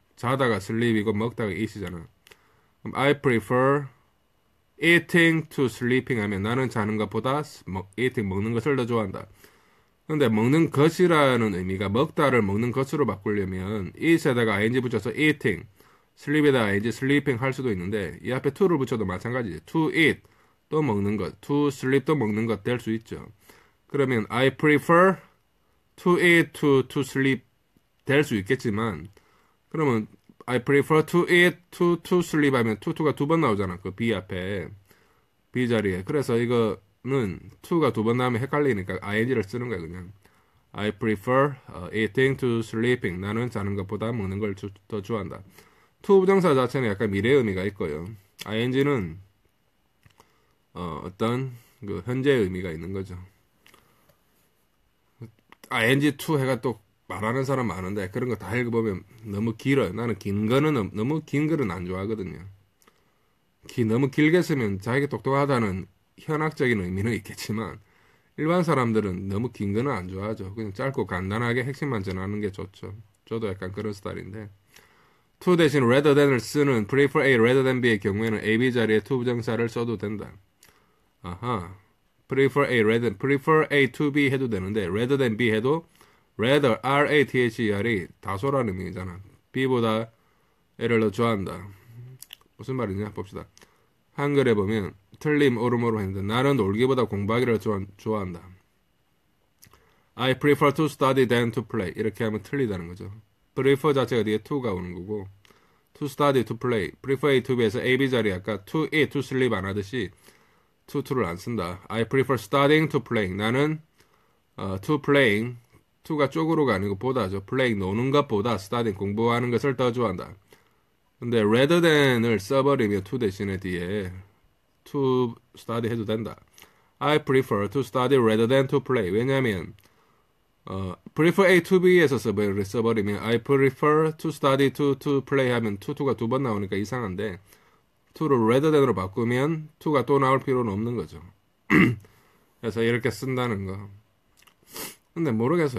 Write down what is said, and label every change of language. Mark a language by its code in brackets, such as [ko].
[ko] 자다가 sleep이고 먹다가 eat이잖아. 그럼 [en] I prefer eating to sleeping [ko] 하면 나는 자는 것보다 eating 먹는 것을 더 좋아한다. 근데 먹는 것이라는 의미가 먹다를 먹는 것으로 바꾸려면 eat에다가 ing 붙여서 eating, sleep에다가 ing sleeping 할 수도 있는데 이 앞에 to를 붙여도 마찬가지지. to eat 또 먹는 것, to sleep 또 먹는 것 될 수 있죠. 그러면 [en] I prefer to eat to sleep [ko] 될 수 있겠지만 그러면 I prefer to eat to sleep 하면 to가 두 번 나오잖아. 그 B 앞에 B 자리에. 그래서 이거는 to가 두 번 나오면 헷갈리니까 ing를 쓰는 거야 그냥. [en] I prefer eating to sleeping. [ko] 나는 자는 것보다 먹는 걸 더 좋아한다. to 부정사 자체는 약간 미래 의미가 있고요. ing는 어떤 그 현재 의미가 있는 거죠. ing to 해가 또 말하는 사람 많은데 그런 거 다 읽어보면 너무 길어요. 나는 긴 거는 너무 긴 글은 안 좋아하거든요. 너무 길게 쓰면 자기가 똑똑하다는 현학적인 의미는 있겠지만 일반 사람들은 너무 긴 거는 안 좋아하죠. 그냥 짧고 간단하게 핵심만 전하는 게 좋죠. 저도 약간 그런 스타일인데. to 대신 rather than을 쓰는 prefer A rather than B의 경우에는 A, B 자리에 to 부정사를 써도 된다. 아하. prefer A to B 해도 되는데 rather than B 해도 rather R-A-T-H-E-R이 다소라는 의미잖아. B보다 A를 더 좋아한다. 무슨 말이냐 봅시다. 한글에 보면 틀림 오름으로 했는데 나는 놀기보다 공부하기를 좋아한다. [en] I prefer to study than to play. [ko] 이렇게 하면 틀리다는 거죠. prefer 자체가 뒤에 to가 오는 거고 to study, to play. prefer A to B에서 A, B 자리에 아까 to eat, to sleep 안 하듯이 to를 안 쓴다. [en] I prefer studying to playing. [ko] 나는 to playing, to가 쪽으로가 아니고 보다죠. playing 노는 것보다 studying 공부하는 것을 더 좋아한다. 근데 rather than을 써버리면 to 대신에 뒤에 to study 해도 된다. [en] I prefer to study rather than to play. [ko] 왜냐면 prefer A to B에서 써버리면 [en] I prefer to study to play [ko] 하면 to가 두 번 나오니까 이상한데 to를 rather than으로 바꾸면 to가 또 나올 필요는 없는 거죠. 그래서 이렇게 쓴다는 거. 근데 모르겠어.